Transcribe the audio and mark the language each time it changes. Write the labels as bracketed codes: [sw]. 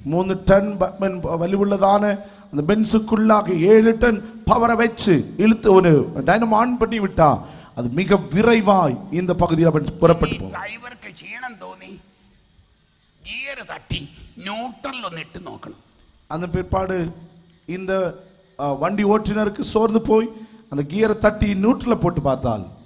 [ta] 3 ton வலிவுள்ளதான அந்த பென்ஸுக்குள்ளாக 7 ton பவரை வச்சு இழுத்து ஒரு டைனமோ ஆன் பண்ணி விட்டா அது மிக விரைவாய் இந்த பகுதியில் அவன் புறப்பட்டு போகும். [ml] ഡ്രൈവർക്ക് ക്ഷീണം തോന്നി ഗിയർ തട്ടി ന്യൂട്രൽ ഒന്ന് ഇട്ട് നോക്കണം. [ta] அந்த பிற்பாடு இந்த வண்டி ஓட்டுநருக்கு சோர்ந்து போய் அந்த கியரை தட்டி நியூட்ரல்ல போட்டு பார்த்தால்